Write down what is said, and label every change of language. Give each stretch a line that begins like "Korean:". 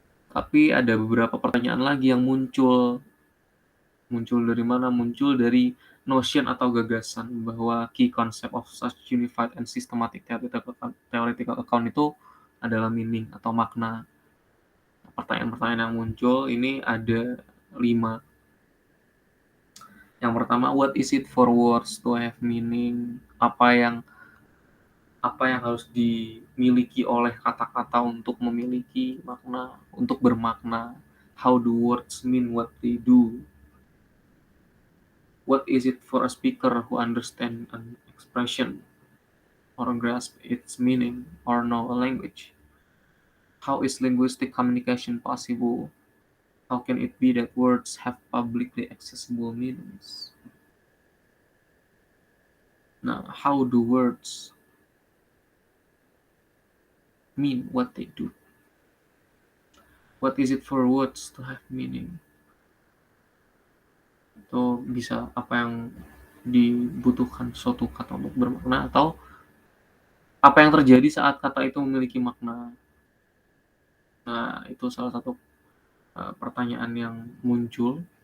Indonesian: Tapi ada beberapa pertanyaan lagi yang muncul. Muncul dari mana? Muncul dari notion atau gagasan bahwa
English: key concept of such unified and systematic theoretical account
Indonesian: itu adalah meaning atau makna. Pertanyaan-pertanyaan yang muncul ini ada 5.
English: Yang pertama, what is it for words to have meaning?
Indonesian: Apa yang harus dimiliki oleh kata-kata untuk memiliki makna, untuk bermakna?
English: How do words mean what they do? What is it for a speaker who understands an expression or grasp its meaning or know a language? How is linguistic communication possible? How can it be that words have publicly accessible meanings? Now, how do words mean what they do? What is it for words to have meaning?
Indonesian: Itu bisa apa yang dibutuhkan suatu kata untuk bermakna, atau apa yang terjadi saat kata itu memiliki makna. Nah, itu salah satu pertanyaan yang muncul.